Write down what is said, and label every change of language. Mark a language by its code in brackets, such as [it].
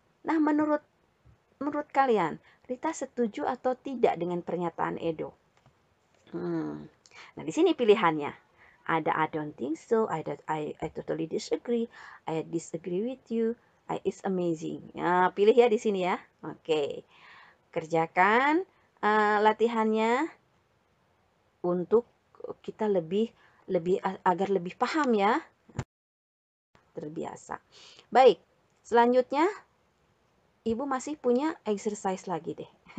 [id] Nah, menurut kalian, Rita setuju atau tidak dengan pernyataan Edo? Nah, di sini pilihannya. [en] Ada I don't think so, I totally disagree, I disagree with you, it's amazing. [id] Nah, pilih ya di sini ya. Oke. Kerjakan latihannya untuk kita agar lebih paham ya. Terbiasa. Baik, selanjutnya Ibu masih punya exercise lagi deh.